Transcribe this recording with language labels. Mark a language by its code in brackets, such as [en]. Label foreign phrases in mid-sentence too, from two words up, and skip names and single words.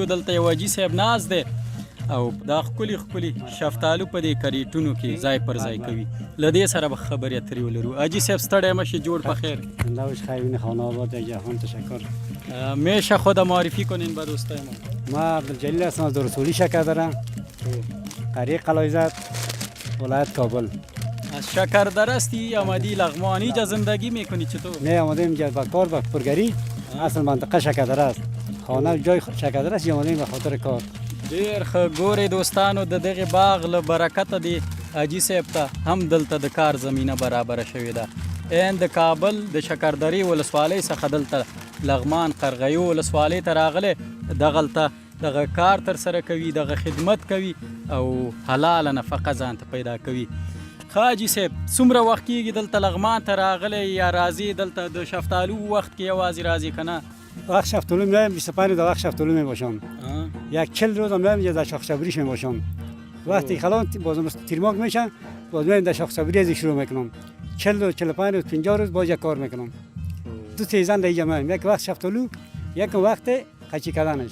[ps] دلته یو حاجي صاحب ناست دی او دا ښکلي شفتالو په دې کریټونو کې ځای پر ځای کوي. له دې سره به خبرې اترې ولرو. حاجي صاحب ستړی مه شي، جوړ په خیر. [fa] نوش خیرین خانه آباد جهان تشکر. میشه خود معرفی کنین به دوستای ما عبدالجلیل هستم از رسولی شکردره، قریه قلایزت، ولایت کابل. از شکردره هستی آمدی لغمان؟ اینجا زندگی میکنی چطور؟ نه آمده اینجا با کار با پرگری. اصل منطقه شکردره است، خانه جای شکردره است، آمده به خاطر کار. [ps] ډیر ښه. ګورئ دوستانو د دغې باغ له برکته دی حاجي صاحب ته هم دلته د کار زمینه برابره شوې ده. این د کابل د شکردرې ولسوالۍ څخه دلته لغمان قرغیو ولسوالۍ ته راغلی، دغلته دغه کار تر سره کوي، دغه خدمت کوي او حلاله نفقه ځان ته پیدا کوي. حاجي صاحب څومره وخت کېږي دلته لغمان ته راغلی یا راځي؟ دلته د شفتالو وخت کې یوازې راځي که نه؟ [fa] وقت شفتالو میایم 25 روز وقت شفتالو میباشم، یک 40 روز هم میایم در شاخ صبریش میباشم. وقتی خلان بازم تیرماک میشن باز میایم در شاخ صبری از شروع میکنم. 40 روز 45 روز 50 روز باز یک کار میکنم. دو سیزن در اینجا میایم، یک وقت شفتالو یک وقت قچی کردنش.